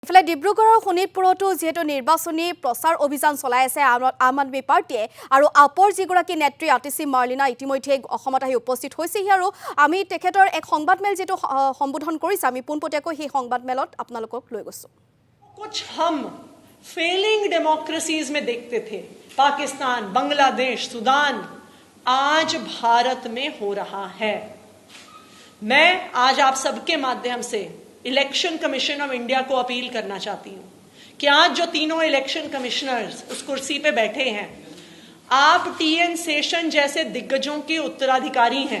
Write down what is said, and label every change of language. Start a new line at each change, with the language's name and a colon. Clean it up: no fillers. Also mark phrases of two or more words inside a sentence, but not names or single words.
Assamese: ইফালে ডিব্ৰুগড়ৰ শোণিতপুৰতো যেহেতু নিৰ্বাচনী প্ৰচাৰ অভিযান চলাই আছে আম আদমি পাৰ্টিয়ে আৰু আপৰ যিগৰাকী নেত্ৰী আতিশী মাৰ্লিনা ইতিমধ্যে অসমত আহি উপস্থিত হৈছেহি আৰু আমি তেখেতৰ এক সংবাদমেল যেটো সম্বোধন কৰিছে আমি পোনপটীয়াকৈ সেই সংবাদমেলত আপোনালোকক লৈ গৈছো।
Hindi: कुछ हम
English: failing democracies
Hindi: में देखते थे, पाकिस्तान, बांग्लादेश, सूडान, आज भारत में हो रहा है। मैं आज आप सबके माध्यम से इलेक्शन कमीशन ऑफ इंडिया को अपील करना चाहती हूं कि आज जो तीनों
English: election commissioners
Hindi: उस कुर्सी पे बैठे हैं, आप टीएन शेषन जैसे दिग्गजों के उत्तराधिकारी हैं।